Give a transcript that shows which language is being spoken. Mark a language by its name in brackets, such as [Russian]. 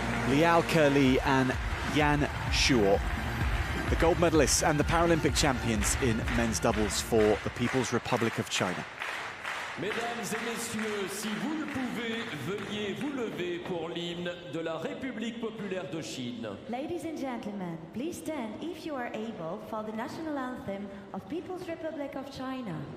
[English] Liao Kelly and Yan Shuo, the gold medalists and the Paralympic champions in men's doubles for the People's Republic of China. [French] Mesdames et messieurs, si vous le pouvez, veuillez vous lever pour l'hymne de la République populaire de Chine. [English] Ladies and gentlemen, please stand if you are able for the national anthem of People's Republic of China.